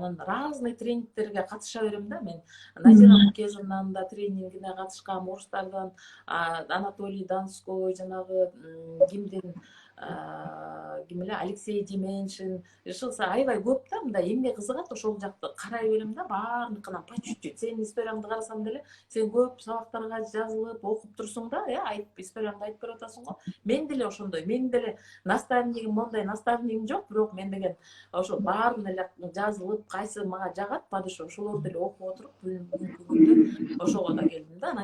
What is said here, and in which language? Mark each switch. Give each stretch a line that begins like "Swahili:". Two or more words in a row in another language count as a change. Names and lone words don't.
Kyrgyz: Анан разный тренингтерге катыша берем да мен. Назира Мукежованын да тренингине катышкам, орустардан Анатолий Донской, жанагы кимдин ким эле Алексей Деменшин ошол аябай көп да, мындай эмне кызыгат ошол жакты карай берем да, баарыныкынан
Russian: по чуть-чуть.
Kyrgyz: Сенин историяңды карасам деле сен көп сабактарга жазылып окуп турсуң да, айтып историяңды айтып берип атасың го. Мен деле ошондой, менин деле наставнигим мондай наставнигим жок, бирок мен деген ошо баарын эле жазылып, кайсы мага жагат падыша ошолорду эле окуп отуруп бүгүнкү күндө ошого да келдим да.